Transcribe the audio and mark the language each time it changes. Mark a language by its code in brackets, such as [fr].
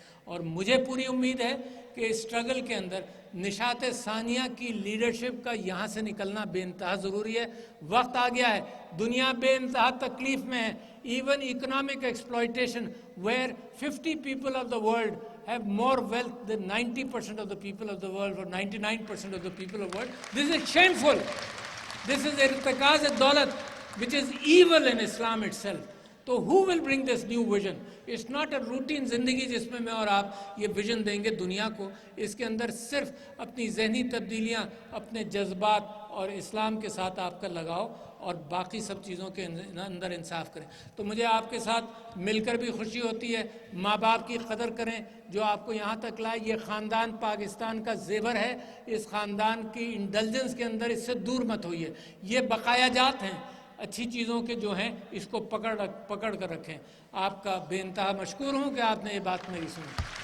[ur] اور مجھے پوری امید ہے کہ اس سٹرگل کے اندر نشاط ثانیہ کی لیڈرشپ کا یہاں سے نکلنا بے انتہا ضروری ہے۔ وقت آ گیا ہے، دنیا بے انتہا تکلیف میں ہے۔ [en] Even economic exploitation where 50 people of the world have more wealth than 90% of the people of the world, or 99% of the people of the world. This is shameful. This is irtikaz ad-daulat, which is evil in Islam itself. تو who will bring this new vision? It's not a routine [ur] زندگی جس میں اور آپ یہ vision دیں گے دنیا کو۔ اس کے اندر صرف اپنی ذہنی تبدیلیاں، اپنے جذبات اور اسلام کے ساتھ آپ کا لگاؤ، اور باقی سب چیزوں کے اندر انصاف کریں۔ تو مجھے آپ کے ساتھ مل کر بھی خوشی ہوتی ہے۔ ماں باپ کی قدر کریں جو آپ کو یہاں تک لائے۔ یہ خاندان پاکستان کا زیور ہے، اس خاندان کی انڈلجنس کے اندر اس سے دور مت ہوئیے۔ یہ بقایا جات ہیں اچھی چیزوں کے جو ہیں، اس کو پکڑ کر رکھیں۔ آپ کا بے انتہا مشکور ہوں کہ آپ نے یہ بات میری سنی۔